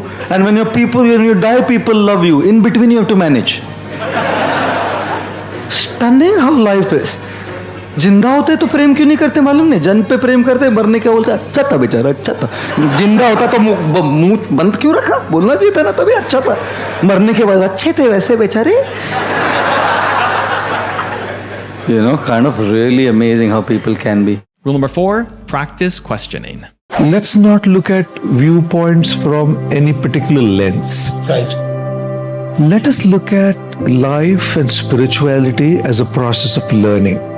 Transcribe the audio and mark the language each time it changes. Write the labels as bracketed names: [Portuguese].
[English] And when you die, people love you. In between, you have to manage. Stunning how life is. [Hindi] जिंदा होते तो प्रेम क्यों नहीं करते मालूम नहीं? जन्म पे प्रेम करते, मरने के बोलते अच्छा था बेचारा, अच्छा था. जिंदा होता तो मुंह बंद क्यों रखा? बोलना चाहिए था ना, तभी अच्छा था. मरने के बाद अच्छे थे वैसे बेचारे. [English] Kind of really amazing how people can be. Rule number 4, practice questioning. Let's not look at viewpoints from any particular lens. Right. Let us look at life and spirituality as a process of learning.